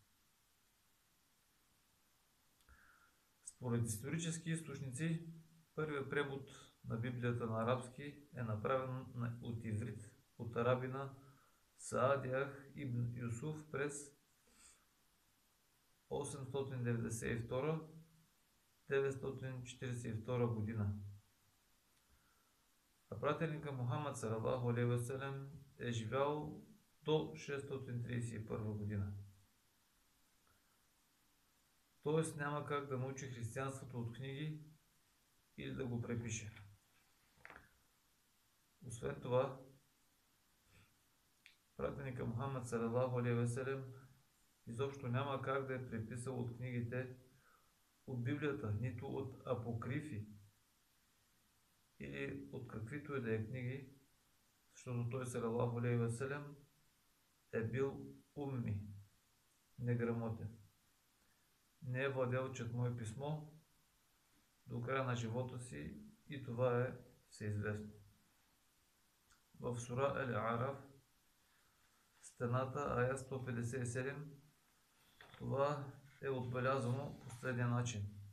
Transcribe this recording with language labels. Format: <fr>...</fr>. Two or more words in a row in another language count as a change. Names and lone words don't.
<bg>Според исторически източници, първият превод на Библията на арабски е направен от иврит от арабина Саадиях ибн Юсуф през 892-942 година. А пратеника Мухаммад</bg> <ar>صلى الله عليه وسلم</ar> <bg>е живял до 631 година. Тоест няма как да научи християнството от книги или да го препише. Освен това, пратеника Мухаммад</bg> <ar>صلى الله عليه وسلم</ar> <bg>изобщо няма как да е преписал от книгите от Библията, нито от апокрифи или от каквито и да е книги, защото той</bg> <ar>صلى الله عليه وسلم</ar> <bg>е бил умми, неграмотен. Не е владял четмо и писмо до края на живота си и това е всеизвестно. В сура Ал-Араф, стената, ая 157, това е отбелязано по следния начин.</bg>